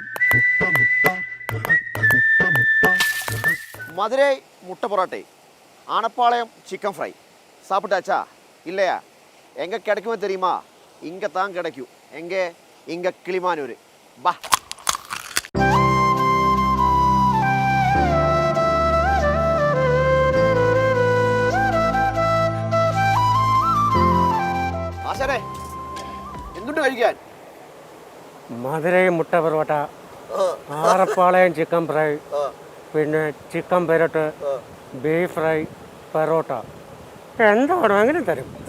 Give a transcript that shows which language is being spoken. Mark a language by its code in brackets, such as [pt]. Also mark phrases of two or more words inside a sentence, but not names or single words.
[ta] மதுரை முட்டை பரோட்டை, ஆனப்பாளையம் [en] chicken fry [ta] சாப்பிட்டாச்சா? இல்லையா? எங்கே கிடைக்குமோ தெரியுமா? இங்கே தான் கிடைக்கும். எங்கே? இங்கே கிளிமானூர். பா. [ml] ആശാനെ, എന്തുണ്ട് കഴിക്കാൻ? മധുരൈ മുട്ട പൊറോട്ട, ആറപ്പാളയം [en] chicken fry, [ml] പിന്നെ ചിക്കൻ പെരട്ട്, [en] beef fry, [ml] പൊറോട്ട, എന്താ വേണമെങ്കിലും തരും.